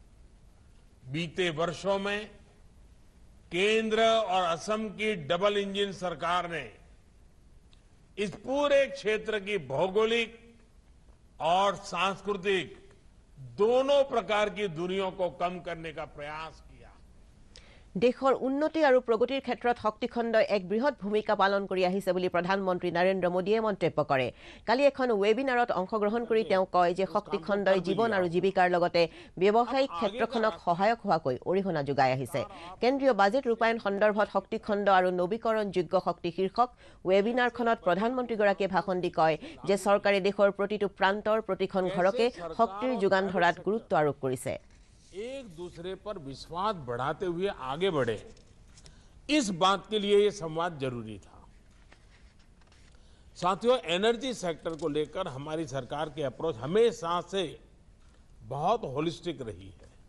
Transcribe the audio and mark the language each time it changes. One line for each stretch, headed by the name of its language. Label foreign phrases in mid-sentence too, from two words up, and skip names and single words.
Hindi: बीते वर्षों में केंद्र और असम की
English: double engine
Hindi: सरकार ने इस पूरे क्षेत्र की भौगोलिक और सांस्कृतिक दोनों प्रकार की दूरियों को कम करने का प्रयास किया।
Assamese: দেশৰ উন্নতি আৰু প্ৰগতিৰ ক্ষেত্ৰত শক্তিখণ্ডই এক বৃহৎ ভূমিকা পালন কৰি আহিছে বুলি প্ৰধানমন্ত্ৰী নৰেন্দ্ৰ মোদীয়ে মন্তব্য কৰে। কালি এখন ৱেবিনাৰত অংশগ্ৰহণ কৰি তেওঁ কয় যে শক্তিখণ্ডই জীৱন আৰু জীৱিকাৰ লগতে ব্যৱসায়িক ক্ষেত্ৰখনক সহায়ক হোৱাকৈ অৰিহণা যোগাই আহিছে। কেন্দ্ৰীয় বাজেট ৰূপায়ণ সন্দৰ্ভত শক্তিখণ্ড আৰু নৱীকৰণযোগ্য শক্তি শীৰ্ষক ৱেবিনাৰখনত প্ৰধানমন্ত্ৰীগৰাকীয়ে ভাষণ দি কয় যে চৰকাৰে দেশৰ প্ৰতিটো প্ৰান্তৰ প্ৰতিখন ঘৰকে শক্তিৰ যোগান ধৰাত গুৰুত্ব আৰোপ কৰিছে।
Hindi: एक दूसरे पर विश्वास बढ़ाते हुए आगे बढ़े, इस बात के लिए यह संवाद जरूरी था। साथियों,
English: energy sector
Hindi: को लेकर हमारी सरकार की अप्रोच हमेशा से बहुत होलिस्टिक रही है।